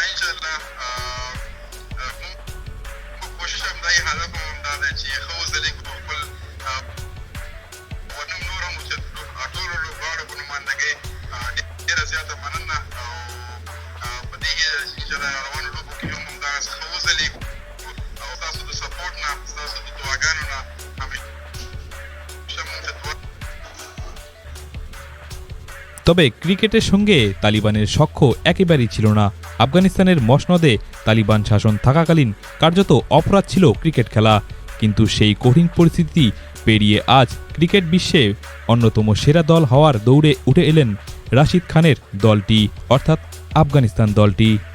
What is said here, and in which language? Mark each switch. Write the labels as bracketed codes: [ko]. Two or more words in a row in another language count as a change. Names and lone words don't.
[ps] الله کوشش هم دی هدف هم دا دی چې ښه وځلېږو په خپل ونم نور هم چې ټولو لوبغاړو په نمایندګۍ ډېره زیاته مننه او په دې انشاءالله روانو لوبو کې هم همدغسې ښه وځلېږو او ستاسو د سپورټ نه ستاسو د دعاګانو نه همیشه مونږ ته دعا [bn] তবে ক্রিকেটের সঙ্গে তালিবানের সখ্য একেবারেই ছিল না। আফগানিস্তানের মসনদে তালিবান শাসন থাকাকালীন কার্যত অপরাধ ছিল ক্রিকেট খেলা, কিন্তু সেই কঠিন পরিস্থিতি পেরিয়ে আজ ক্রিকেট বিশ্বে অন্যতম সেরা দল হওয়ার দৌড়ে উঠে এলেন রাশিদ খানের দলটি, অর্থাৎ আফগানিস্তান দলটি।